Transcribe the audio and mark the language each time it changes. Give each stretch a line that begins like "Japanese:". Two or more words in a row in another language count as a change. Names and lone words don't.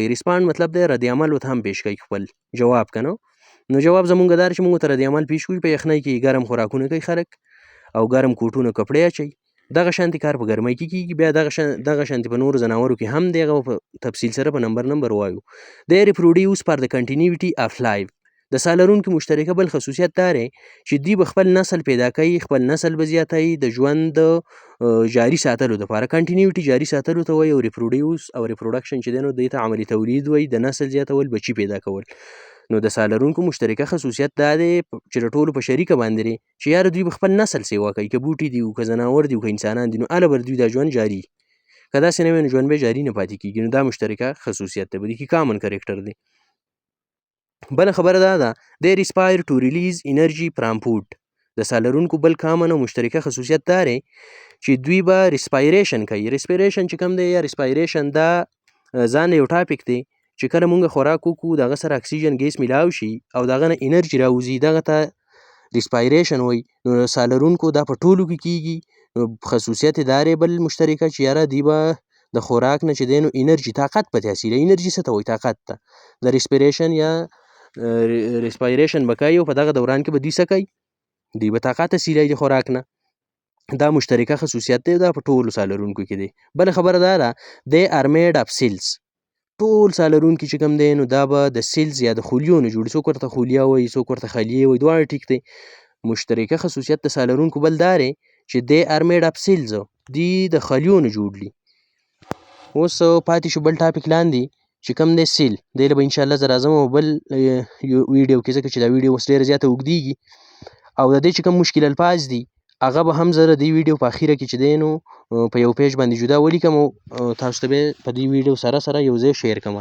Pashto: ریسپاند مطلب دی رد عمل ورته هم پیش کوي خپل جواب که نه. نو جواب زمونږ دا چې مونږ ته رد عمل پیش کوي. په یخنۍ کې ګرم خوراکونه کوي خلک او ګرم کوټونه کپړې اچوي. دغه شانتي کار په ګرمۍ کې کېږي. بیا دغه شانتي په نورو ځناورو کې هم دی، هغه په تفصیل سره په نمبر وایو.
English: they reproduce for the continuity of life.
Pashto: د ساه لرونکي مشترکه بل خصوصیت دا دی چې دوی به خپل نسل پیدا کوي، خپل نسل به زیاتوي د ژوند جاري ساتلو دپاره. کنټینیوټي جاري ساتلو ته وایي او ریپروډیوس او ریپروډکشن چې دی نو دې ته عملي تولید وایي، د نسل زیاتول، بچي پیدا کول. نو د ساه لرونکو مشترکه خصوصیت دا دی چې د ټولو په شریکه باندې دی چې یاره دوی به خپل نسل سیوا کوي، که بوټي دي که ځناور دي که انسانان دي نو هله به دوی دا ژوند جاري. که داسې نه وي نو ژوند به جاري نه پاتې کېږي. نو دا مشترکه خصوصیت دی، په دې کې
English: common character
Pashto: دی. بله خبره دا ده
English: they respire to release energy from food.
Pashto: د ساه لرونکو بل کامن او مشترکه خصوصیت دا دی چې دوی به ریسپایریشن کوي. ریسپایریشن چې کوم دی یا ریسپایریشن دا ځان یو ټاپک دی چې کله مونږ خوراک وکړو د هغه سره
English: oxygen gas
Pashto: میلاو شي او د هغه نه انرژي راوځي دغه ته ریسپایریشن وایي. نو ساه لرونکو دا په ټولو کې کیږي. نو خصوصیت یې دا دی بل مشترکه چې یاره دوی به د خوراک نه چې دی نو انرژي طاقت پتې حاصلوي. انرژي څه ته وایي؟ طاقت ته. د ریسپیریشن یا ریسپایریشن به کوي او په دغه دوران کې به دوی څه کوي؟ دوی به طاقت حاصلوي د خوراک نه. دا مشترکه خصوصیت دی دا په ټولو ساه لرونکو کې دی. بله خبره دا ده
English: they are made of cells.
Pashto: ټول ساه لرونکي چې کوم دی نو دا به د سیلز یا د خلیو نه جوړي. څوک ورته خلیه وایي څوک ورته خلیې وایي دواړه ټیک دی. مشترکه خصوصیت د ساه لرونکو بل دا دی چې
English: they are made of cells
Pashto: دوی د خلیو نه جوړ دي. اوس پاتې شو بل ټاپک لاندې چې کوم دی سیل. دی له به انشاءالله زه راځم او بل ویډیو کې ځکه چې دا ویډیو اوس ډېره زیاته اوږدیږي او د دې چې کوم مشکل الفاظ دي هغه به هم زه د دې ویډیو په اخیره کې چې دی نو په یو پیج باندې جدا ولیکم او تاسو ته به په دې ویډیو سره یو ځای شیر کړم.